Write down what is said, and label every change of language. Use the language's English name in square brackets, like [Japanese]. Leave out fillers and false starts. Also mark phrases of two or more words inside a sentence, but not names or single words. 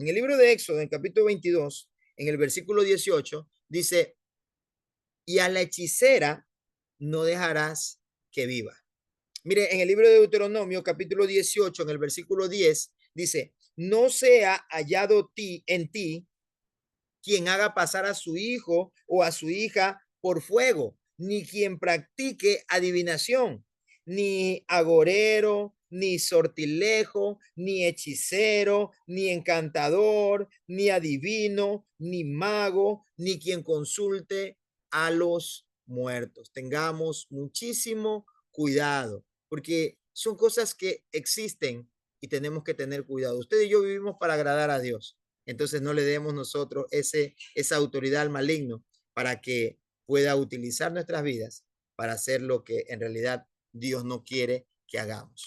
[Spanish] En el libro de Éxodo, en el capítulo 22, en el versículo 18, dice, y a la hechicera no dejarás que viva. Mire, en el libro de Deuteronomio, capítulo 18, en el versículo 10, dice, no sea hallado en ti quien haga pasar a su hijo o a su hija por fuego, ni quien practique adivinación, ni agorero, ni sortilejo, ni hechicero, ni encantador, ni adivino, ni mago, ni quien consulte a los muertos. Tengamos muchísimo cuidado, porque son cosas que existen y tenemos que tener cuidado. Usted y yo vivimos para agradar a Dios. Entonces no le demos nosotros esa autoridad al maligno para que pueda utilizar nuestras vidas para hacer lo que en realidad Dios no quiere que hagamos.